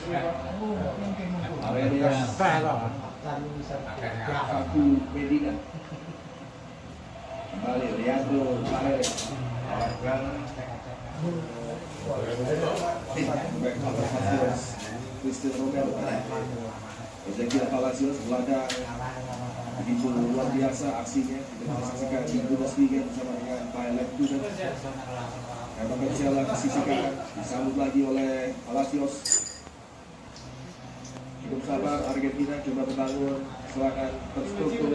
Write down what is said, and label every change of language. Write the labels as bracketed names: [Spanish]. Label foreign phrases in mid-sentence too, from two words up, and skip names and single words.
[Indonesian] Arenas, Facu Medina, kembali Leandro Paredes, Cristiano Romero, Ezequiel Palacios, Belanda begitu luar biasa aksinya. Kita saksikan di Bundesliga bersama dengan Bayer Leverkusen. Karena Marcelo ke sisi kanan disambut lagi oleh Palacios. Cukup sabar Argentina coba membangun serangan terstruktur.